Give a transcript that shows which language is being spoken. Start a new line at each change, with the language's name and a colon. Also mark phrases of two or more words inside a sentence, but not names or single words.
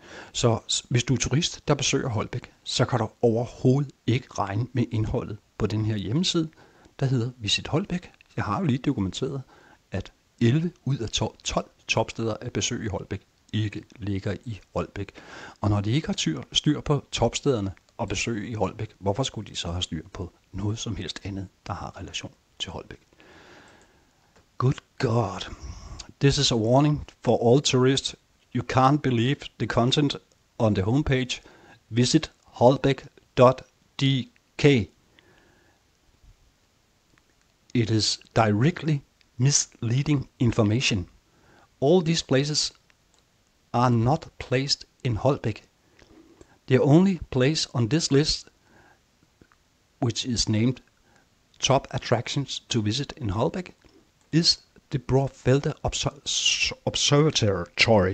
Danish: Så hvis du er turist, der besøger Holbæk, så kan du overhovedet ikke regne med indholdet på den her hjemmeside, der hedder Visit Holbæk. Jeg har jo lige dokumenteret, at 11 ud af 12 topsteder at besøge i Holbæk ikke ligger i Holbæk. Og når de ikke har styr på topstederne og besøge i Holbæk, hvorfor skulle de så have styr på noget som helst andet, der har relation til Holbæk?
English: Good God. This is a warning for all tourists. You can't believe the content on the homepage. Visit holbæk.dk. It is directly misleading information. All these places are not placed in Holbæk. The only place on this list, which is named Top Attractions to Visit in Holbæk, is the Brofelde Observatory.